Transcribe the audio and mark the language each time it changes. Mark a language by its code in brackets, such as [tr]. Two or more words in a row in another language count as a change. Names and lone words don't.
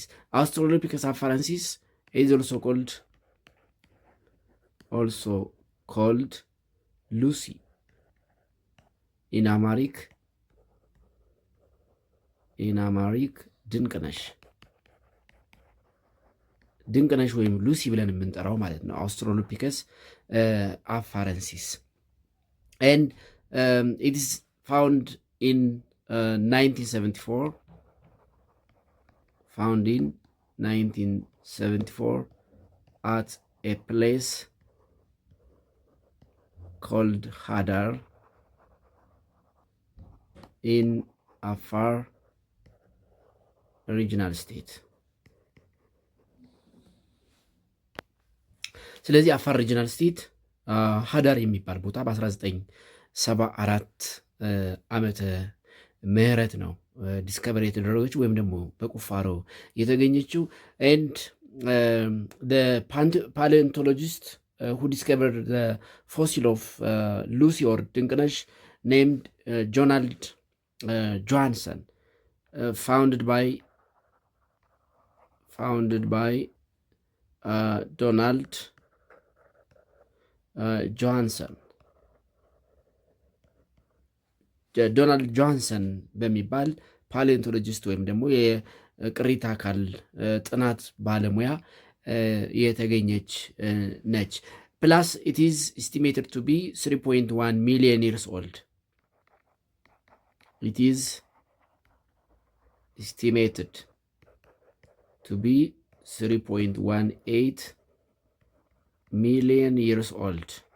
[en] Australopithecus afarensis is also called Lucy in Amharic [am] ድንቅነሽ ወይም ሉሲ ብለን የምንጠራው ማለት ነው። [en] Australopithecus afarensis and it is found in 1974 at a place called Hadar in Afar regional state. [am] ስለዚህ አፋር [en] regional state [am] ሀዳር የሚባል ቦታ በ1974 ዓመተ ምህረት ነው ዲስከቨር የተደረገችው ወይም ደግሞ በቁፋሮ የተገኘችው [en] and the paleontologist who discovered the fossil of Lucy or ድንቅነሽ named Donald Johanson founded by [am] Donald ጆሃንሰን በሚባል ፓሌንቶሎጂስት ወይም ደግሞ የቅሪተ አካል ጥናት ባለሙያ የተገኘች ነች። [en] plus it is estimated to be 3.1 million years old. It is estimated to be 3.18 million years old.